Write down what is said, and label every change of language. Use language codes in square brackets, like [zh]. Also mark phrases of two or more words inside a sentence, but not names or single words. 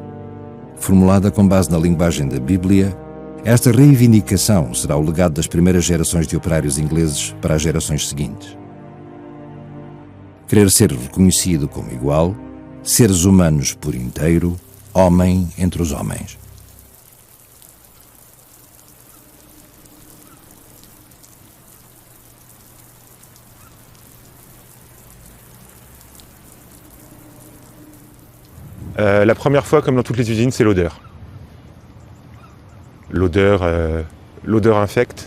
[pt] Formulada com base na linguagem da Bíblia, esta reivindicação será o legado das primeiras gerações de operários ingleses para as gerações seguintes. Querer ser reconhecido como igual, seres humanos por inteiro, homem entre os homens. [fr] La première fois, comme dans toutes les usines, c'est l'odeur. L'odeur infecte.